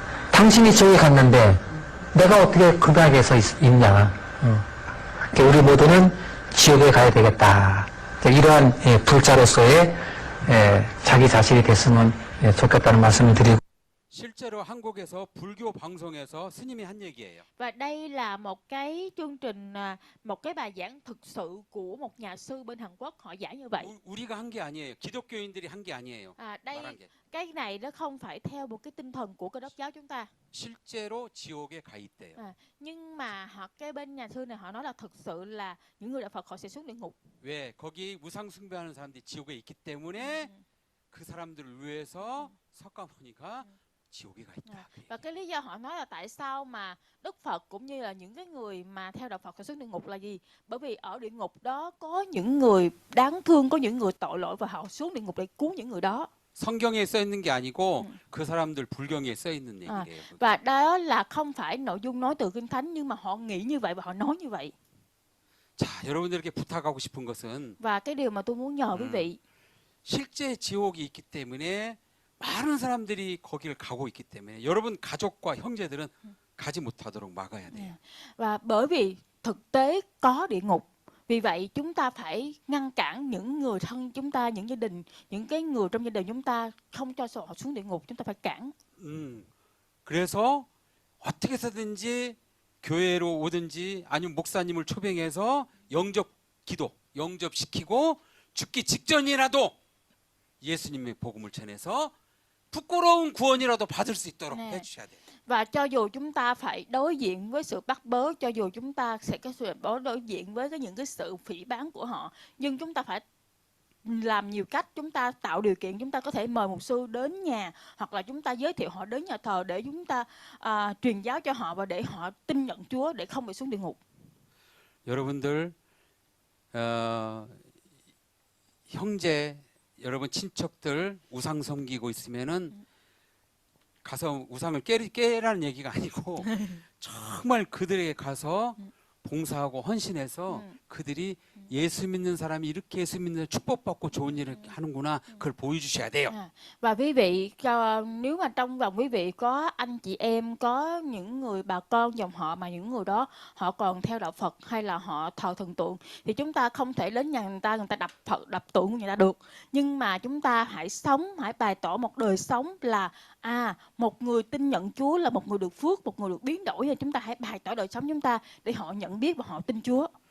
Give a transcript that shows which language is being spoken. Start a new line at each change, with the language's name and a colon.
Korean: 당신이 지옥에 갔는데 내가 어떻게 극락에서 있냐? 우리 모두는 지옥에 가야 되겠다. 이러한 불자로서의 자기 자신이 됐으면 좋겠다는 말씀을 드리고, 실제로 한국에서 불교 방송에서 스님이 한 얘기예요.
Vietnamese: Và đây là một cái chương trình, một cái bài giảng thực sự của một nhà sư bên Hàn Quốc, họ giảng như vậy.
Korean: 우리가 한 게 아니에요. 기독교인들이 한 게 아니에요. 말한
Vietnamese: Đây,
Korean: 게.
Vietnamese: cái này nó không phải theo một cái tinh thần của Cơ Đốc giáo chúng ta.
Korean: 실제로 지옥에 가 있대요.
Vietnamese: Nhưng mà cái bên nhà sư này họ nói là thực sự là những người đạo Phật họ sẽ xuống địa ngục.
Korean: 왜? 거기 우상 숭배하는 사람들이 지옥에 있기 때문에 그 사람들을 위해서 석가모니가 지옥에 가 있다.
Vietnamese: Và cái lý do họ nói là tại sao mà Đức Phật cũng như là những cái người mà theo đạo Phật phải xuống địa ngục là gì? Bởi vì ở địa ngục đó có những người đáng thương, có những người tội lỗi và họ xuống địa ngục để cứu những người đó.
Korean: 성경에 써 있는 게 아니고 그 사람들 불경에 써 있는 얘기예요.
Vietnamese: Và đó là không phải nội dung nói từ Kinh Thánh, nhưng mà họ nghĩ như vậy và họ nói như vậy.
Korean: 자, 여러분들에게 부탁하고 싶은 것은
Vietnamese: Và cái điều mà tôi muốn nhờ quý vị,
Korean: 실제 지옥이 있기 때문에 많은 사람들이 거기를 가고 있기 때문에 여러분 가족과 형제들은 가지 못하도록 막아야 돼요.
Vietnamese: và bởi vì thực tế có địa ngục, vì vậy chúng ta phải ngăn cản những người thân chúng ta, những gia đình, những cái người trong gia đình chúng ta không cho họ xuống địa ngục, chúng ta phải cản.
Korean: 그래서 어떻게 해서든지 교회로 오든지 아니면 목사님을 초빙해서 영접 기도, 영접시키고 죽기 직전이라도 예수님의 복음을 전해서 부끄러운 구원이라도 받을 수 있도록 네. 해주셔야 돼요.
Vietnamese: Và cho dù chúng ta phải đối diện với sự bắt bớ, cho dù chúng ta sẽ có sự đối diện với những cái sự phỉ báng của họ, nhưng chúng ta phải làm nhiều cách. Chúng ta tạo điều kiện, chúng ta có thể mời mục sư đến nhà, hoặc là chúng ta giới thiệu họ đến nhà thờ để chúng ta truyền giáo cho họ và để họ tin nhận Chúa, để không bị xuống địa ngục.
Korean: 여러분들 형제, 여러분 친척들 우상 섬기고 있으면은 가서 우상을 깨라는 얘기가 아니고 정말 그들에게 가서 봉사하고 헌신해서 그들이 예수 믿는 사람이 이렇게 예수 믿는 사람이 축복받고 좋은 일을 하는구나. 그걸 보여주셔야 돼요.
Vietnamese: Và quý vị nếu mà trong vòng quý vị có anh chị em, có những người bà con dòng họ mà những người đó họ còn theo đạo Phật hay là họ thờ thần tượng thì chúng ta không thể đến nhà người ta đập Phật đập tượng của người ta được, nhưng mà chúng ta hãy bày tỏ một đời sống là một người tin nhận Chúa là một người được phước, một người được biến đổi, thì chúng ta hãy bày tỏ đời sống chúng ta để họ nhận biết và họ tin Chúa.